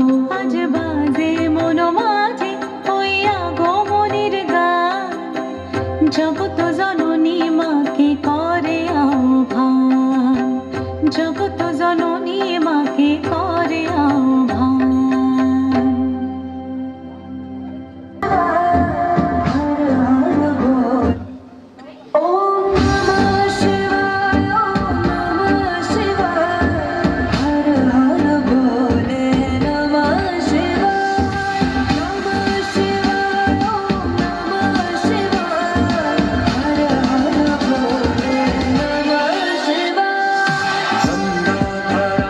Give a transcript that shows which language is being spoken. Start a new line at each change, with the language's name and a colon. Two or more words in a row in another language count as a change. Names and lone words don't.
Bangla: আজ বাজে মন মাঝে হইয়া গমনির গান, জগত জননী মাকে করে আহ্বান, জগত জননী মাকে করে আহ্বান।
Sanskrit: ওম নমঃ শিবায়, ওম নমঃ শিবায়, হর হর ভোলে নমঃ শিবায়, নমঃ শিবায়, ওম নমঃ শিবায়, হর হর ভোলে নমঃ শিবায়।